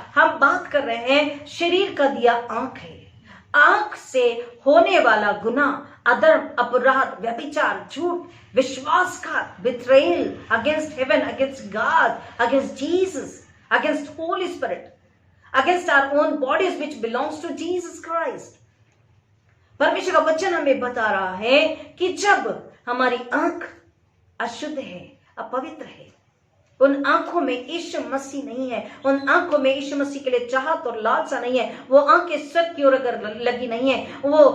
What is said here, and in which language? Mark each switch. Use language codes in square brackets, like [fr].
[hi] हम बात कर रहे हैं शरीर का दिया आंख है। आंख से होने वाला गुनाह, अधर्म, अपराध, व्यभिचार, झूठ, विश्वासघात, [en] betrayal against heaven, against God, against Jesus, against Holy Spirit, against our own bodies which belongs to Jesus Christ। [hi] परमेश्वर का वचन हमें बता रहा है कि जब हमारी आंख अशुद्ध है, अपवित्र है, उन आंखों में यीशु मसीह नहीं है, उन आंखों में यीशु मसीह के लिए चाहत और लालसा नहीं है, वो आंखें स्वर्ग की ओर अगर लगी नहीं है, वो